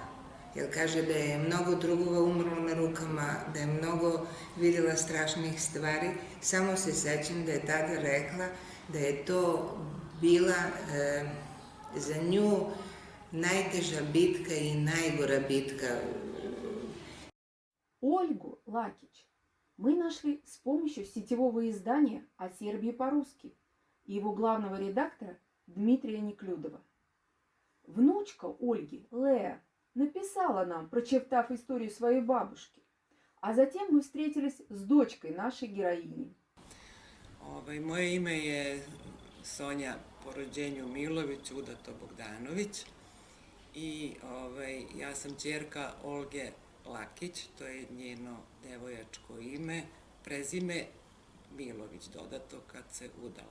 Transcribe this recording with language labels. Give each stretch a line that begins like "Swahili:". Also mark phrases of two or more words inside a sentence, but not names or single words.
Serbian: Jer kaže da je mnogo drugova umrlo na rukama, da je mnogo videla strašnih stvari. Samo se sećam da je tada rekla da je to bila za nju najteža bitka i najgora биtka.
Russian: Ольгу Лакич мы нашли с помощью сетевого издания о Сербии по-русски и его главного редактора Дмитрия Неклюдова. Внучка Ольги, Лея, написала нам, прочитав историю своей бабушки, а затем мы встретились с дочкой нашей героини.
Serbian: Moje ime je Sonja po rođenju Milović, udato Bogdanović. I ja sam ćerka Olge Lakić, to je njeno devojačko ime, prezime Milović dodato kad se udala.